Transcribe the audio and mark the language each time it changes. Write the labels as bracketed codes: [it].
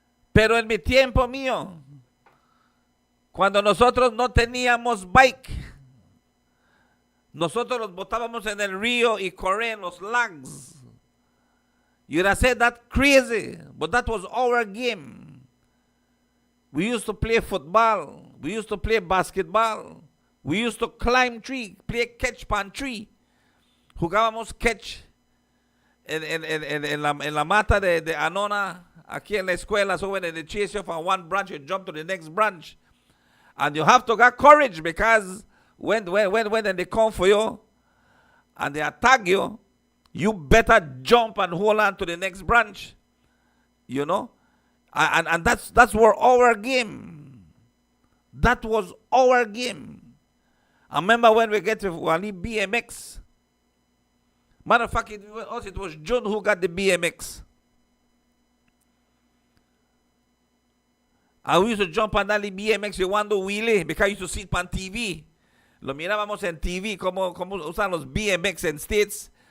[es] Pero en mi tiempo mío, cuando nosotros no teníamos bike, nosotros los botábamos en el río y corrían los lags. [en] You'd have said that crazy, but that was our game. We used to play football. We used to play basketball. We used to climb tree, play catch pan tree. [es] Jugábamos catch en la mata de Anona, aquí en la escuela. [en] So when they chase you from one branch, you jump to the next branch. And you have to get courage, because when they come for you and they attack you, you better jump and hold on to the next branch. You know? And that's where our game. That was our game. I remember when we get to Wali BMX. Matter of fact, it was John who got the BMX. And we used to jump on that BMX, you want to wheelie, because I used to see it on TV. [es] Lo mirábamos en TV, como usan los BMX en States.